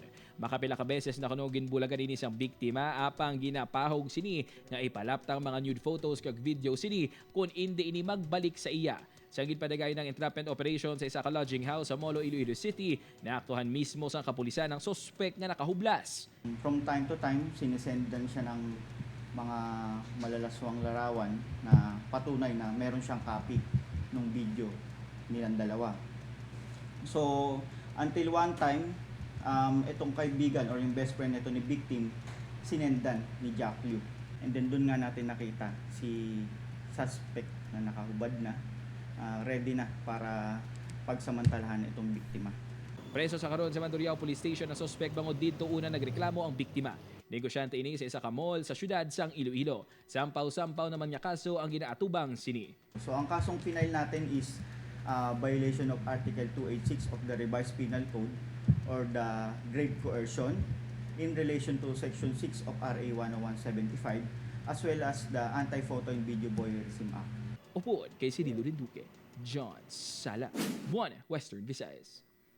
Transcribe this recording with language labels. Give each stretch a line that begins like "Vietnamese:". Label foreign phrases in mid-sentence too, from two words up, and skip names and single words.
Hiligaynon: Makapila ka beses na kuno ginbulagan ini sang biktima apang ginapahog sini nga ipalaptang mga
English: nude photos
Hiligaynon: kag video sini kung hindi ini magbalik sa iya. Sa ginpadagay ng
English: entrapment operation
Hiligaynon: sa isa ka
English: lodging house
Hiligaynon: sa Molo, Iloilo City, naaktuhan mismo sa kapulisan ng sospek nga nakahublas.
English: From time to time,
Filipino: sinisendan siya ng mga malalaswang larawan na patunay na meron siyang copy ng video nilang dalawa.
English: So, until one time,
Filipino: itong kaibigan or yung
English: best friend
Filipino: nito ni victim, sinendan ni Jack Liu.
English: And then
Filipino: doon nga natin nakita si suspect na nakahubad na, ready na para pagsamantalahan itong biktima.
Hiligaynon: Preso sa karon sa Mandurriao Police Station na sospek bangod dito una nagreklamo ang biktima. Negosyante ini sa isa ka mall sa syudad sang Iloilo. Sampaw-sampaw naman nga kaso ang ginaatubang sini.
English: So
Filipino: ang kasong final natin
English: is violation of Article 286 of the Revised Penal Code or the grave coercion in relation to Section 6 of RA 10175 as well as the Anti-Photo and Video Voyeurism Act.
Hiligaynon: Upuan kay Cirilo Duque, John Sala, Buwan, Western Visayas.